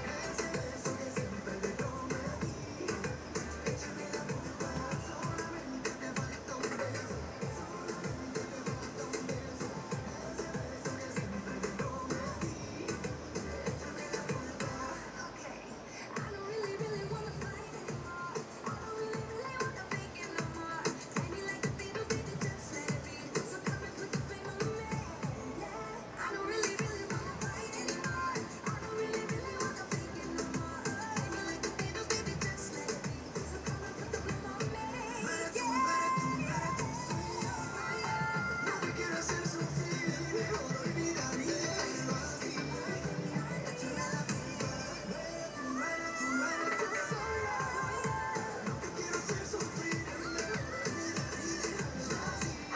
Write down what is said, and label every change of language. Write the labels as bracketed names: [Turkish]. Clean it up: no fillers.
[Spanish] Ese beso que siempre te prometí. Échame la culpa. Solamente te falta un beso. Solamente te falta un beso. Ese beso que siempre te prometí. Échame la culpa. [English] Okay, I don't really, really wanna fight anymore. I don't really, really wanna fake it no more. Take me like a needle, baby, just let it be. So come and put the blame on me. Yeah, I don't really, really wanna fight anymore. I don't really, really wanna fake it no more. Take me like a needle, baby, just let it be. So come and put the blame on me. [Spanish] No eres tú, no eres tú, no eres tú. Soy yo. No te quiero hacer sufrir, es mejor olvidar y dejarlo así. Échame la culpa. No eres tú, no eres tú, no eres tú. Soy yo. No te quiero hacer sufrir, es mejor olvidar y dejarlo así.